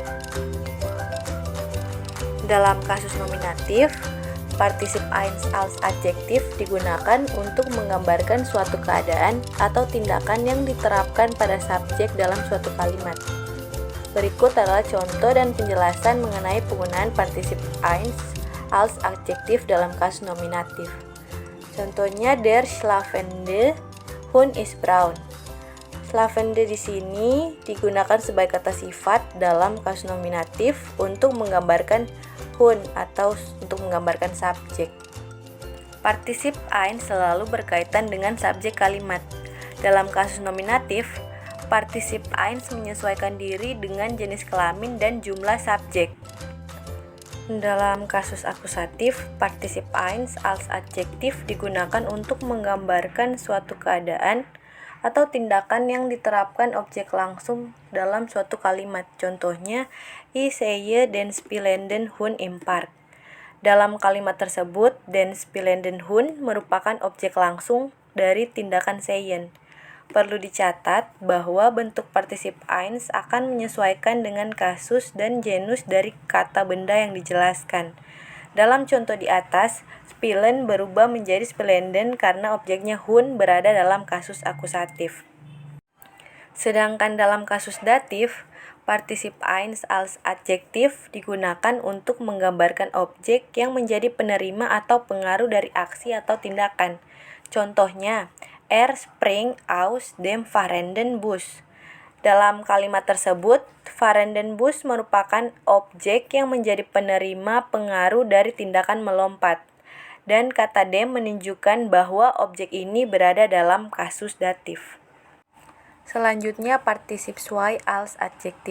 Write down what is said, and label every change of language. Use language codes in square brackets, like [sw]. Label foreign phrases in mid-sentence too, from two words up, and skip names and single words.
[id] Dalam kasus nominatif, partisip 1 [de] als adjektif [id] digunakan untuk menggambarkan suatu keadaan atau tindakan yang diterapkan pada subjek dalam suatu kalimat. Berikut adalah contoh dan penjelasan mengenai penggunaan partisip 1 [de] als adjektif [id] dalam kasus nominatif. Contohnya, [de] der schlafende Hund ist braun. [id] Schlafende di sini digunakan sebagai kata sifat dalam kasus nominatif untuk menggambarkan Hund atau untuk menggambarkan subjek. Partisip 1 selalu berkaitan dengan subjek kalimat. Dalam kasus nominatif, partisip 1 menyesuaikan diri dengan jenis kelamin dan jumlah subjek. Dalam kasus akusatif, partisip 1 [de] als adjektif [id] digunakan untuk menggambarkan suatu keadaan atau tindakan yang diterapkan objek langsung dalam suatu kalimat. Contohnya, [de] ich sehe den spielenden Hund im Park. [id] Dalam kalimat tersebut, [de] den spielenden Hund [id] merupakan objek langsung dari tindakan sehen. Perlu dicatat bahwa bentuk partisip 1 akan menyesuaikan dengan kasus dan genus dari kata benda yang dijelaskan. Dalam contoh di atas, spielen berubah menjadi spielenden karena objeknya Hund berada dalam kasus akusatif. Sedangkan dalam kasus datif, partisip 1 [de] als adjektif [id] digunakan untuk menggambarkan objek yang menjadi penerima atau pengaruh dari aksi atau tindakan. Contohnya, [de] er springt aus dem fahrenden Bus. [id] Dalam kalimat tersebut, [de] fahrenden Bus [id] merupakan objek yang menjadi penerima pengaruh dari tindakan melompat. Dan kata dem menunjukkan bahwa objek ini berada dalam kasus datif. Selanjutnya, partisip 2 [de] als adjektif.